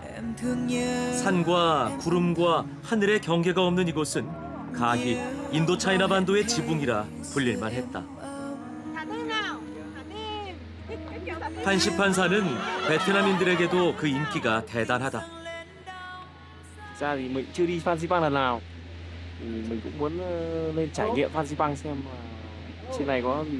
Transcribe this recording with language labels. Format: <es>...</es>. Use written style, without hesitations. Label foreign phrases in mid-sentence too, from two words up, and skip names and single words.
<ko>산과 구름과 하늘의 경계가 없는 이곳은 가히 인도 차이나 반도의 지붕이라 불릴만 했다. 판시판산은 베트남인들에게도 그 인기가 대단하다.</ko> <vi>ra thì mình chưa đi Phan Xipang lần nào, thì mình cũng muốn lên trải nghiệm Phan Xipang xem trên này có gì.</vi>